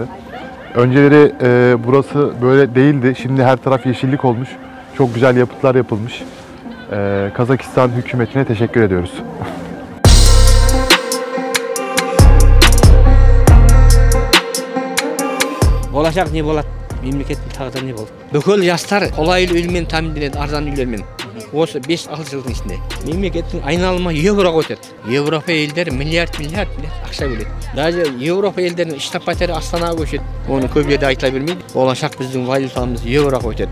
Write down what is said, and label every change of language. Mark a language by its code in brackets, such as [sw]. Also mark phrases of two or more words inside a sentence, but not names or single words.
[tr] Önceleri burası böyle değildi. Şimdi her taraf yeşillik olmuş. Çok güzel yapıtlar yapılmış. Kazakistan hükümetine teşekkür ediyoruz. Olacak ne болады? [kk] Мемлекеттің тағдыры не болды? Бүкіл жастар қолайлы үйлермен тәмінленеді, арзан үйлермен. Осы 5-6 жылдың ішінде мемлекеттің айналымы Европаға өтеді. Европа елдері миллиард ақша бөледі. Даже Европа елдерінің штаб-пәтері Астанаға көшеді. Оны көп жерде айтыла бермейді. Болашақ біздің валютамыз Европаға өтеді.